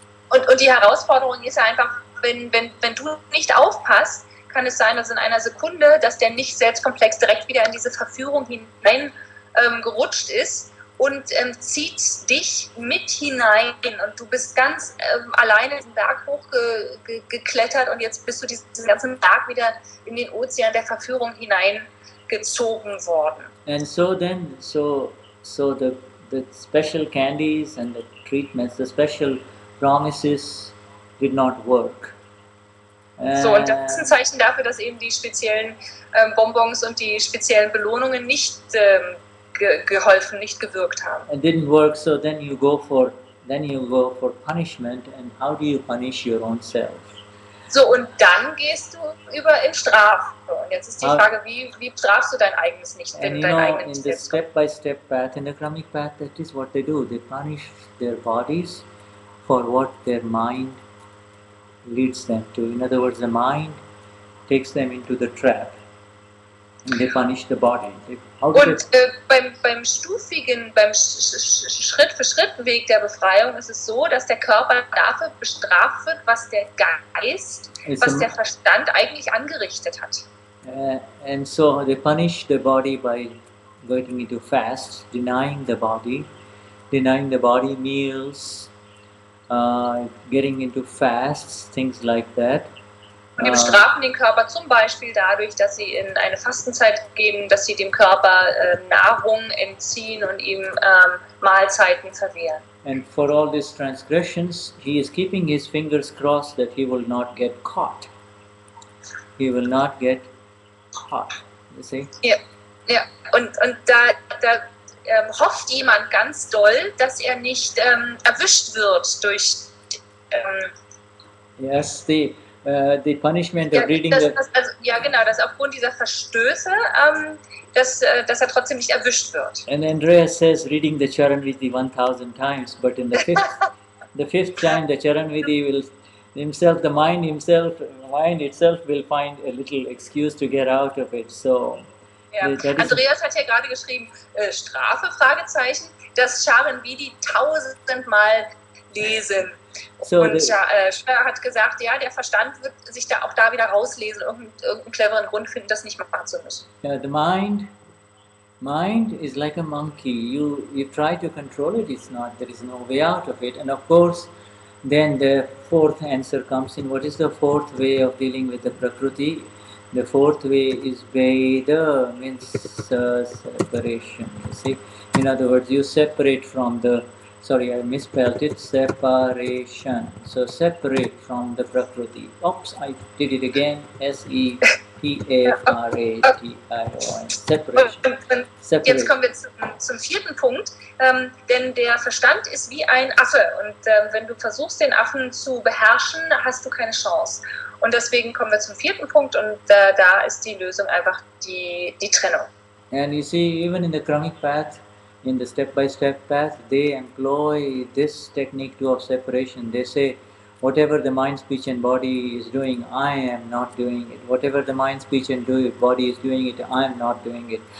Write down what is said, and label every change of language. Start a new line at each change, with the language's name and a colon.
German: Und die Herausforderung ist einfach, wenn du nicht aufpasst, kann es sein, dass in einer Sekunde, dass der Nicht-Selbstkomplex direkt wieder in diese Verführung hinein gerutscht ist und zieht dich mit hinein und du bist ganz alleine diesen Berg hochgeklettert und jetzt bist du diesen ganzen Berg wieder in den Ozean der Verführung hineingezogen worden.
English: And so then, so the special candies and the treatments, the special promises did not work.
German: So, und das ist ein Zeichen dafür, dass eben die speziellen Bonbons und die speziellen Belohnungen nicht geholfen, nicht gewirkt haben.
English: It didn't work, so then you go for punishment, and how do you punish your own self?
German: So, und dann gehst du über in Strafe. Und jetzt ist die Frage, wie strafst du dein eigenes Nicht,
English: and
German: dein eigenes
English: in the step-by-step path, in the Akramic path, that is what they do. They punish their bodies for what their mind leads them to. In other words, the mind takes them into the trap and they punish the body.
German: Und beim Schritt-für-Schritt-Weg der Befreiung ist es so, dass der Körper dafür bestraft wird, was der Geist, was der Verstand eigentlich angerichtet hat.
English: And so they punish the body by going into fast, denying the body meals, getting into fasts, things like that.
German: Und die bestrafen den Körper zum Beispiel dadurch, dass sie in eine Fastenzeit gehen, dass sie dem Körper Nahrung entziehen und ihm Mahlzeiten verwehren.
English: And for all these transgressions, he is keeping his fingers crossed that he will not get caught. He will not get caught. You see?
German: Ja, ja. Und da hofft jemand ganz doll, dass er nicht erwischt wird durch
English: yes, the punishment of reading the...
German: ja, genau, dass aufgrund dieser Verstöße, dass er trotzdem nicht erwischt wird.
English: And Andreas says reading the Charanvidhi 1000 times, but in the fifth time the Charanvidhi will himself, the mind itself will find a little excuse to get out of it. So
German: ja. Andreas hat ja gerade geschrieben, Strafe, Fragezeichen, das Charanvidhi 1000-mal lesen. So und Schwer hat gesagt, ja, der Verstand wird sich da auch da wieder rauslesen, irgendeinen cleveren Grund finden, das nicht machen zu müssen.
English: Yeah, the mind is like a monkey. You try to control it, it's not. There is no way out of it. And of course, then the fourth answer comes in. What is the fourth way of dealing with the Prakruti? The fourth way is Veda, means separation. You see, in other words, you separate from the. Sorry, I misspelled it. Separation. So separate from the Prakruti. Oops, I did it again. S-E-P-A-R-A-T-I-O-N. Separation.
German: Jetzt kommen wir zum vierten Punkt. Denn der Verstand ist wie ein Affe. Und wenn du versuchst, den Affen zu beherrschen, hast du keine Chance. Und deswegen kommen wir zum vierten Punkt. Und da ist die Lösung einfach die Trennung.
English: And you see, even in the Kramic path, in the step-by-step path, they employ this technique too of separation. They say, whatever the mind, speech and body is doing, I am not doing it. Whatever the mind, speech and body is doing it, I am not doing it.